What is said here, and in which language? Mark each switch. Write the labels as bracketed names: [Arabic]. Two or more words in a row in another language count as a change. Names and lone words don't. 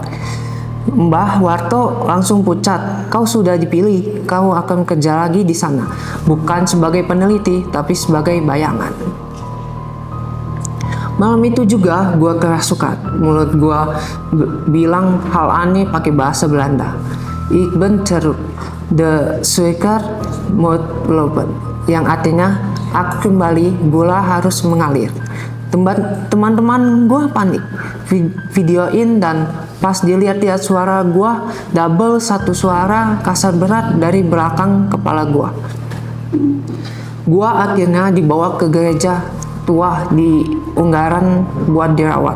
[Indonesian] Mbah Warto langsung pucat. "Kau sudah dipilih. Kau akan kerja lagi di sana. Bukan sebagai peneliti, tapi sebagai bayangan." Malam itu juga gua kerasukan. Mulut gua bilang hal aneh pakai bahasa Belanda. [Dutch] "Ik ben terug, de suiker moet lopen." [Indonesian] Yang artinya, aku kembali, bola harus mengalir. Teman-teman gua panik, videoin, dan pas dilihat-lihat suara gua double, satu suara kasar berat dari belakang kepala gua. Gua akhirnya dibawa ke gereja tua di Ungaran buat dirawat.